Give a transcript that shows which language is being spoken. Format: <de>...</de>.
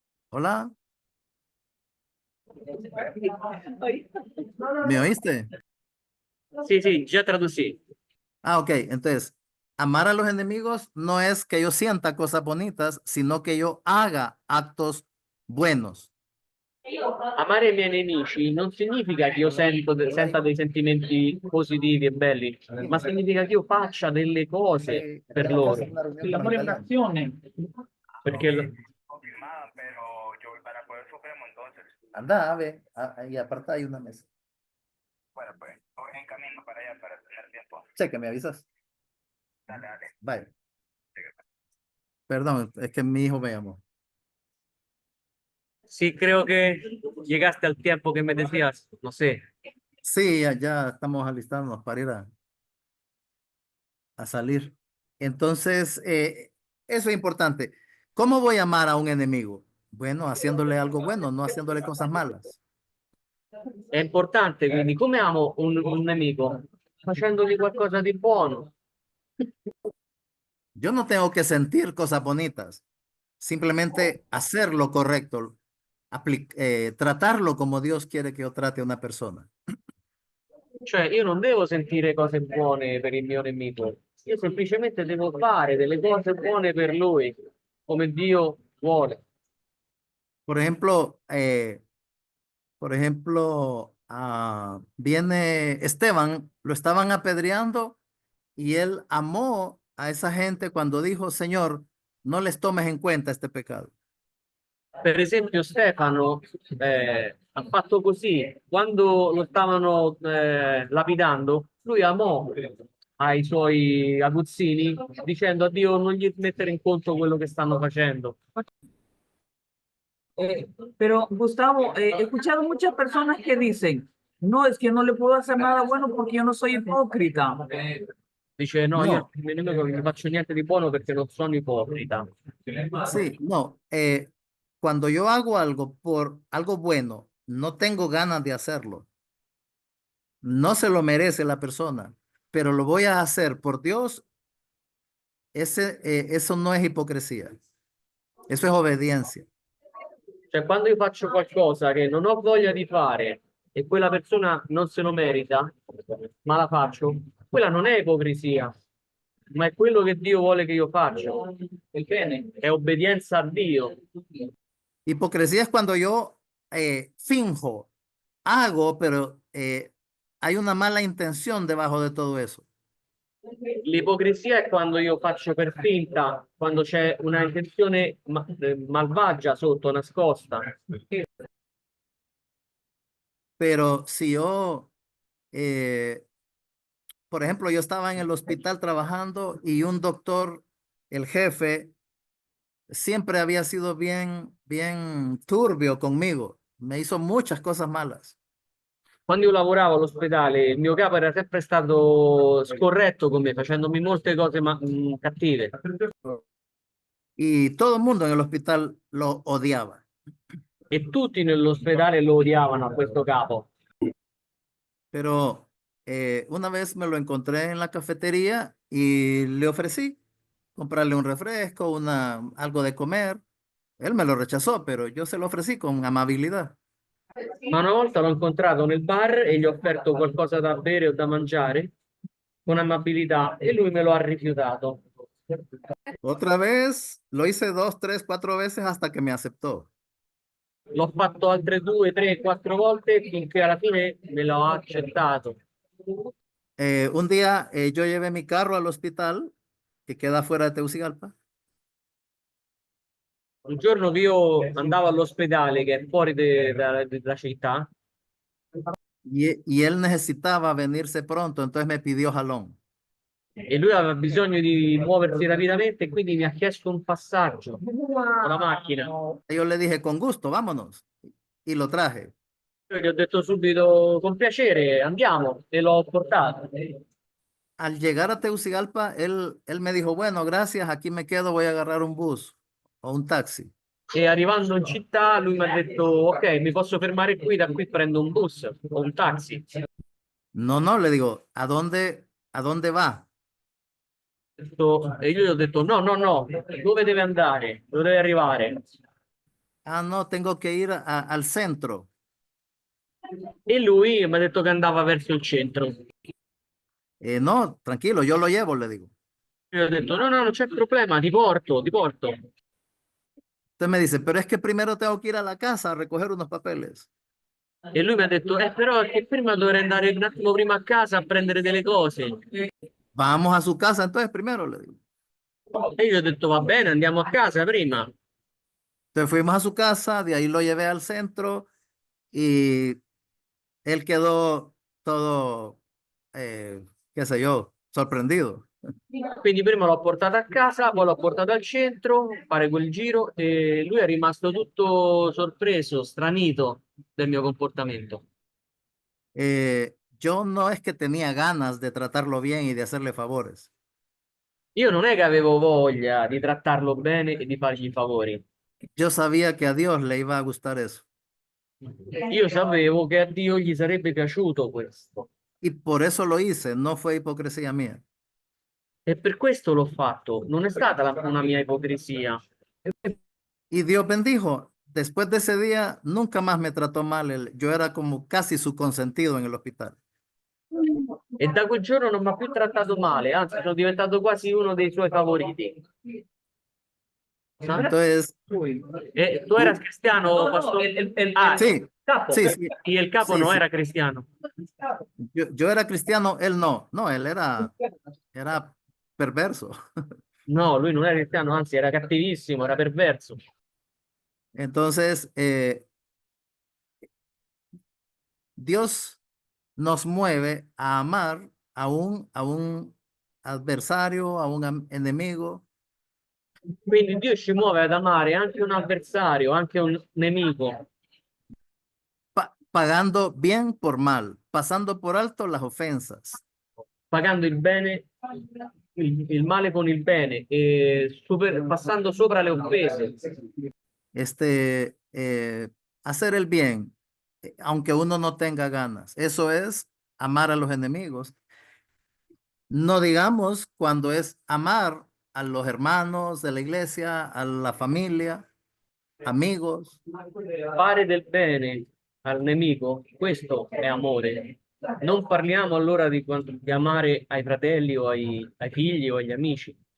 <es>Hola, ¿me oíste?</es> <it>Sì, già traducí.</it> <es>Ah, ok. Entonces, amar a los enemigos no es que yo sienta cosas bonitas, sino que yo haga actos buenos.</es> <it>Amare i miei nemici non significa che io senta dei sentimenti positivi e belli, ma significa che io faccia delle cose per loro. L'amore è un'azione. Perché</it> <es>Confirmada, pero yo voy para Poder Supremo, entonces, Anda, a ver, y aparte hay una mesa. bueno, pues, voy en camino para allá para tener tiempo. Cheque, ¿me avisas? Dale, dale. Bye. Perdón, es que mi hijo me llamó. sí, creo que llegaste al tiempo que me decías, no sé. Sí, ya estamos alistándonos para ir a salir. Entonces, eso es importante. ¿Cómo voy a amar a un enemigo? Bueno, haciéndole algo bueno, no haciéndole cosas malas.</es> <it>È importante, quindi come amo un nemico? Facendogli qualcosa di buono.</it> <es>Yo no tengo que sentir cosas bonitas, simplemente hacer lo correcto, tratarlo como Dios quiere que yo trate a una persona.</es> <it>Cioè, io non devo sentire cose buone per il mio nemico, io semplicemente devo fare delle cose buone per lui, come Dio vuole.</it> <es>Por ejemplo, viene Esteban, lo estaban apedreando y él amó a esa gente cuando dijo, Señor, no les tomes en cuenta este pecado.</es> <it>Per esempio, Stefano ha fatto così, quando lo stavano lapidando, lui amò ai suoi aguzzini dicendo a Dio non gli mettere in conto quello che stanno facendo.</it> <es>Pero Gustavo, he escuchado muchas personas que dicen, no, es que no le puedo hacer nada bueno porque yo no soy hipócrita.</es> <it>Dice no, No. io al mio nemico non gli faccio niente di buono perché non sono ipocrita.</it> <es>Sí, no, cuando yo hago algo por algo bueno, no tengo ganas de hacerlo. No se lo merece la persona, pero lo voy a hacer por Dios. Eso no es hipocresía. Eso es obediencia.</es> <it>Cioè, quando io faccio qualcosa che non ho voglia di fare e quella persona non se lo merita, ma la faccio, quella non è ipocrisia, ma è quello che Dio vuole che io faccia. È obbedienza a Dio.</it> <es>Hipocresía es cuando yo finjo, hago, pero hay una mala intención debajo de todo eso.</es> <it>L'ipocrisia è quando io faccio per finta, quando c'è una intenzione malvagia sotto, nascosta.</it> <es>Pero si yo, por ejemplo, yo estaba en el hospital trabajando y un doctor, el jefe, siempre había sido bien turbio conmigo. Me hizo muchas cosas malas.</es> <it>Quando io lavoravo all'ospedale, il mio capo era sempre stato scorretto con me, facendomi molte cose cattive.</it> <es>Y todo el mundo en el hospital lo odiaba.</es> <it>E tutti nell'ospedale lo odiavano a questo capo.</it> <es>Pero una vez me lo encontré en la cafetería y le ofrecí comprarle un refresco, algo de comer. Él me lo rechazó, pero yo se lo ofrecí con amabilidad.</es> <it>Ma una volta l'ho incontrato nel bar e gli ho offerto qualcosa da bere o da mangiare con amabilità e lui me lo ha rifiutato.</it> <es>Otra vez lo hice 2, 3, 4 veces hasta que me aceptó.</es> <it>L'ho fatto altre 2, 3, 4 volte finché alla fine me l'ho accettato.</it> <es>Un día yo llevé mi carro al hospital que queda fuera de Tegucigalpa</es> <it>Un giorno che io andavo all'ospedale che è fuori dalla città</it> <es>y él necesitaba venirse pronto, entonces me pidió jalón.</es> <it>e lui aveva bisogno di muoversi rapidamente e quindi mi ha chiesto un passaggio con la macchina.</it> <es>Yo le dije, con gusto, vámonos. Y lo traje.</es> <it>Io gli ho detto subito con piacere, andiamo, e l'ho portato.</it> <es>Al llegar a Tegucigalpa, él me dijo, bueno, gracias, aquí me quedo, voy a agarrar un bus o un taxi.</es> <it>E arrivando in città lui mi ha detto ok, mi posso fermare qui, da qui prendo un bus o un taxi.</it> <es>No, no, le digo, a dónde va?</es> <it>E io gli ho detto no, no, no, dove deve andare? Dove deve arrivare?</it> <es>Ah, no, tengo que ir al centro.</es> <it>E lui mi ha detto che andava verso il centro.</it> <es>No, tranquilo, yo lo llevo, le digo.</es> <it>Io ho detto no, no, non c'è problema, ti porto, ti porto.</it> <es>Usted me dice, pero es que primero tengo que ir a la casa a recoger unos papeles.</es> <it>E lui mi ha detto però è che prima dovrei andare un attimo prima a casa a prendere delle cose.</it> <es>Vamos a su casa entonces primero, le digo.</es> <it>E io ho detto va bene, andiamo a casa prima.</it> <es>Entonces fuimos a su casa, de ahí lo llevé al centro y él quedó todo, qué sé yo, sorprendido.</es> <it>Quindi prima l'ho portato a casa, poi l'ho portato al centro, fare quel giro e lui è rimasto tutto sorpreso, stranito del mio comportamento.</it> <es>Yo no es que tenía ganas de tratarlo bien y de hacerle favores.</es> <it>Io non è che avevo voglia di trattarlo bene e di fargli i favori.</it> <es>Yo sabía que a Dios le iba a gustar eso.</es> <it>Io sapevo che a Dio gli sarebbe piaciuto questo</it> <es>Y por eso lo hice, no fue hipocresía mía.</es> <it>e per questo l'ho fatto. Non è stata una mia ipocrisia.</it> <es>Y Dios bendijo. Después de ese día, nunca más me trató mal. Yo era como casi su consentido en el hospital.</es> <it>E da quel giorno non mi ha più trattato male, anzi sono diventato quasi uno dei suoi favoriti.</it> <es>Entonces, ¿Tú eras cristiano, pastor? sí,</es> <it>Capo.</it> <es>sí, sí, Y el capo sí, no sí. era cristiano. Yo era cristiano, él no. No, él era perverso.</es> <it>No, lui non era cristiano, anzi era cattivissimo, era perverso.</it> <es>Entonces, Dios nos mueve a amar a un adversario, a un enemigo,</es> <it>Quindi Dio ci muove ad amare anche un avversario, anche un nemico,</it> <es>pagando bien por mal, pasando por alto las ofensas.</es> <it>pagando il bene, il male con il bene e passando sopra le offese.</it> <es>Hacer el bien, aunque uno no tenga ganas. Eso es amar a los enemigos. No digamos cuando es amar a los hermanos de la iglesia, a la familia, amigos.</es> <it>Fare del bene al nemico, questo è amore. Non parliamo allora di amare ai fratelli o ai figli o agli amici.</it>